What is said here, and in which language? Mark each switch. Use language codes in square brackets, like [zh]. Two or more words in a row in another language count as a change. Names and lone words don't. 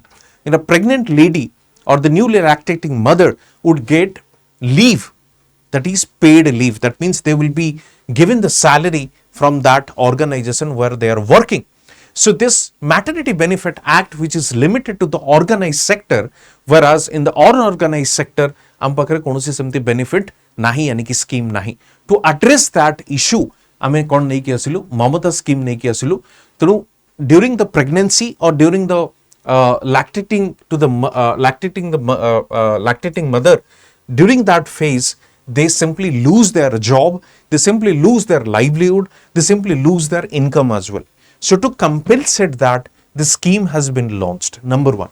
[en] A pregnant lady or the newly lactating mother would get leave, that is paid leave. That means they will be given the salary from that organization where they are working. So this Maternity Benefit Act, which is limited to the organized sector, whereas in the unorganized sector [or] ଆମ ପାଖରେ କୌଣସି ସେମିତି benefit ନାହିଁ, [hi] yani ki scheme nahi. [en] To address that issue [or] ଆମେ କଣ ନେଇ କି ଆସିଲୁ, Mamata scheme ନେଇ କି ଆସିଲୁ. [en] Through during the pregnancy or during the lactating mother, during that phase they simply lose their job, they simply lose their livelihood, they simply lose their income as well. So to compensate that, the scheme has been launched, number one.